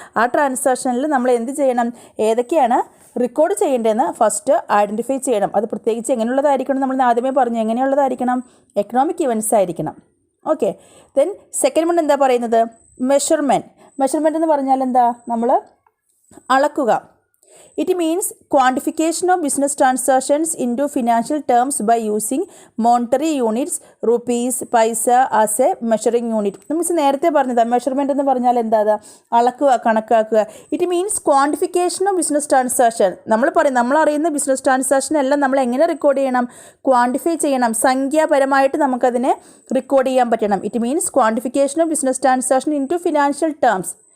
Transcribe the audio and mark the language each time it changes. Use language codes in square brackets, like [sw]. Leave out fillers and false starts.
[ml] ആ ട്രാൻസാക്ഷനിൽ നമ്മൾ എന്ത് ചെയ്യണം? ഏതൊക്കെയാണ് റെക്കോർഡ് ചെയ്യേണ്ടതെന്ന് ഫസ്റ്റ് ഐഡൻറ്റിഫൈ ചെയ്യണം. അത് പ്രത്യേകിച്ച് എങ്ങനെയുള്ളതായിരിക്കണം? നമ്മൾ ആദ്യമേ പറഞ്ഞു, എങ്ങനെയുള്ളതായിരിക്കണം? എക്കണോമിക് ഇവൻറ്റ്സ് ആയിരിക്കണം. [en] okay, then second one [ml] എന്താ പറയുന്നത്? മെഷർമെൻറ്റ് എന്ന് പറഞ്ഞാൽ എന്താ? നമ്മൾ അളക്കുക. [en] It means quantification of business transactions into financial terms by using monetary units, rupees, paisa as a measuring unit. [ml] നമ്മൾ നേരത്തെ പറഞ്ഞത് മെഷർമെൻറ്റ് എന്ന് പറഞ്ഞാൽ എന്താ? അളക്കുക, കണക്കാക്കുക. [en] It means quantification of business transaction. [ml] നമ്മൾ അറിയുന്ന ബിസിനസ് ട്രാൻസാക്ഷൻ എല്ലാം നമ്മൾ എങ്ങനെ റെക്കോർഡ് ചെയ്യണം? ക്വാണ്ടിഫൈ ചെയ്യണം. സംഖ്യാപരമായിട്ട് നമുക്കതിനെ റെക്കോർഡ് ചെയ്യാൻ പറ്റണം. [en] It means quantification of business transaction into financial terms.